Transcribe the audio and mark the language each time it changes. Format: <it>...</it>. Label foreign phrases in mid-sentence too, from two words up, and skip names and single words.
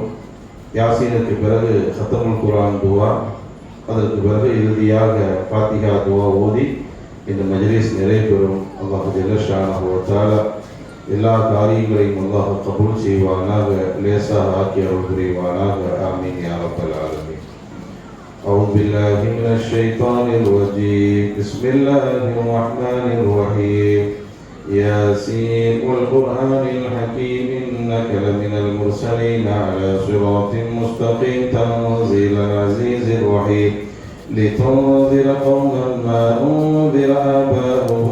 <ta>யாசீனுக்கு பிறகு</ta> <ar>ختم القرآن</ar> <ta>துவா, அதற்கு பிறகு இறுதியாக ஃபாத்திஹா துவா ஓதி இந்த மஜ்லிஸ் நிறைவேறும்.</ta> <ar>الله جل شأنه وتعالى</ar> <ta>எல்லா காரியங்களையும் அல்லாஹ் கபூல் செய்வானாக, லேசாக ஆக்கி அருள் புரிவானாக.</ta> <ar>آمين يا رب العالمين. أعوذ بالله من الشيطان الرجيم. بسم الله الرحمن الرحيم. ياسين والقرآن الحكيم إنك لمن المرسلين على صراط مستقيم تنزيل العزيز الرحيم لتنذر قوما ما أنذر آباؤهم</ar>